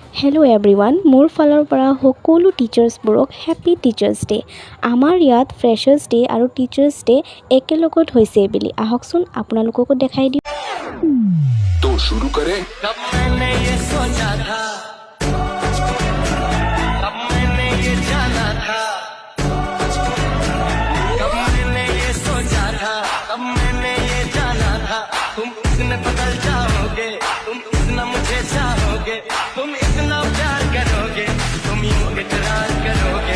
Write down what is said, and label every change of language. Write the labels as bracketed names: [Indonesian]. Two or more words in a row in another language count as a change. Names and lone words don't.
[English] hello everyone, [Assamese] মোৰ ফালৰ পৰা সকলো টিচাৰ্ছবোৰক [English] happy teachers day. [Assamese] আমাৰ ইয়াত [English] freshers day [Assamese] আৰু [English] teachers day [Assamese] একেলগত হৈছে বুলি আহকচোন আপোনালোককো দেখাই দিওঁ। [Hindi] तो शुरू करें। कब मैंने ये सोचा था, कब मैंने ये जाना था, कब मैंने ये सोचा था, कब मैंने ये जाना था। तुम इतने बदल जाओगे, तुम इतना मुझे चाहोगे, तुम इतना प्यार करोगे, तुम यूं इकरार करोगे।